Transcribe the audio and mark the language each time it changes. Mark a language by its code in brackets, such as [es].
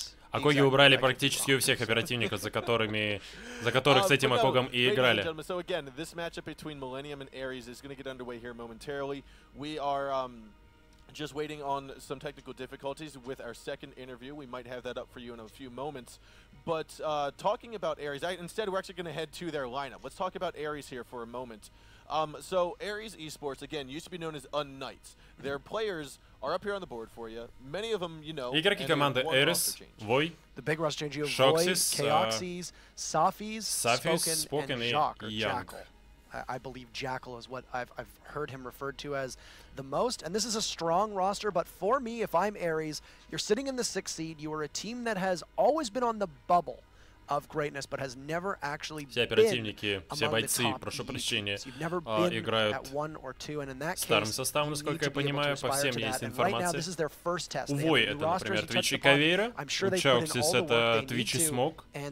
[ru] Акоги убрали практически у всех оперативников, за которых с этим Акогом и играли. [en] So again, this matchup between Millenium and ARES is going to get underway here momentarily. We are just waiting on some technical difficulties with our second interview. We might have that up for you in a few moments. But talking about ARES, instead we're actually going to head to their lineup. Let's talk about ARES here for a moment. So ARES eSports, again, used to be known as Unknights. Their players are up here on the board for you. Many of them, you know. [ru] Игроки команды ARES, Вой, Шоксис, Safi's, Spoken и Young. [en] I believe Jackal is what I've heard him referred to as the most. And this is a strong roster, but for me, if I'm ARES, you're sitting in the 6th seed. You are a team that has always been on the bubble of greatness, but has never actually [ru] все оперативники, все бойцы, прошу прощения, играют старым составом, насколько я понимаю, по всем есть информация. У Вой это, например, Twitch и Кавейра, у Шоксис это Twitch и Смок.